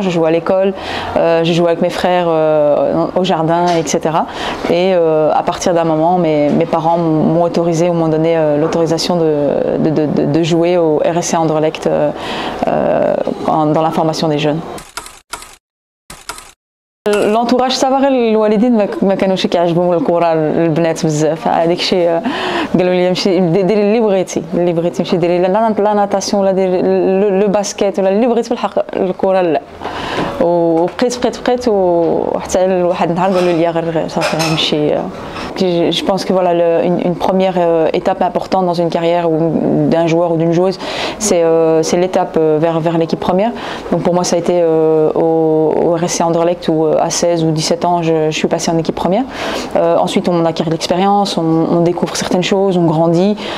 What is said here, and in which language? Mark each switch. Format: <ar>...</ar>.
<fr>Je jouais à l'école, j'ai joué avec mes frères au jardin, etc. Et à partir d'un moment, mes parents m'ont autorisé ou m'ont donné l'autorisation de jouer au RSC Anderlecht dans la formation des jeunes.</fr> <ar>الانتوراج صافا غير الوالدين ما كانوش كيعجبهم الكره البنات بزاف هذاك الشيء قالوا لي مشي ديري اللي بغيتي مشي ديري لا ناتاسيون ولا ديري لو باسكيت ولا اللي بغيتي بالحق الكره لا وبقيت وحتى واحد النهار قالوا لي غير صافي غنمشي.</ar> <fr>Je pense que voilà, une première étape importante dans une carrière d'un joueur ou d'une joueuse, c'est l'étape vers l'équipe première. Donc pour moi, ça a été au RSC Anderlecht où à 16 ou 17 ans, je suis passée en équipe première. Ensuite, on acquiert de l'expérience, on découvre certaines choses, on grandit.</fr>